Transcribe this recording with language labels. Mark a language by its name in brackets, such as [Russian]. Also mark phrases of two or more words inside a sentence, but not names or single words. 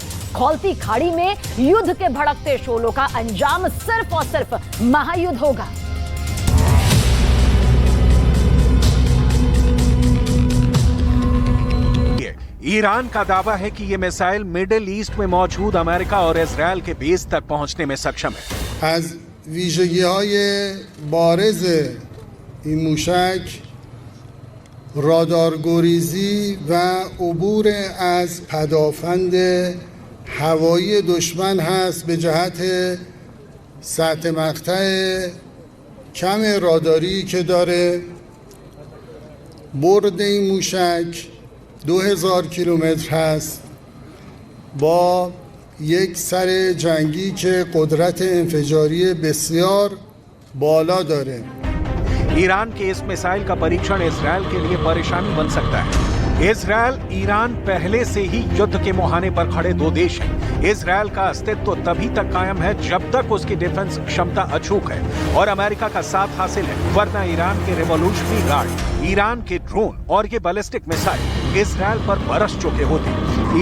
[Hindi] खौलती खाड़ी में युद्ध के भड़कते शोलों का अंजाम सिर्फ और सिर्फ महायुद्ध होगा। ईरान का दावा है कि ये मिसाइल मिडिल ईस्ट में मौजूद अमेरिका और इजराइल के बेस तक पहुंचने में सक्षम है। [Persian] از ویژگی‌های بارز این موشک رادارگریزی و عبور از پدافند هوایی دشمن هست به جهت سطح مقطع کم راداری که داره. برد این موشک 2000 کیلومتر هست با یک سر جنگی که قدرت انفجاری بسیار بالا داره. [Hindi] ईरान के इस मिसाइल का परीक्षण इजराइल के लिए परेशानी बन सकता है। इजराइल ईरान पहले से ही युद्ध के मुहाने पर खड़े दो देश हैं। इजराइल का अस्तित्व तभी तक कायम है जब तक उसकी डिफेंस क्षमता अचूक है और अमेरिका का साथ हासिल है, वरना ईरान के रेवोल्यूशनरी गार्ड, ईरान के ड्रोन और ये बैलिस्टिक मिसाइल इजराइल पर बरस चुके होते।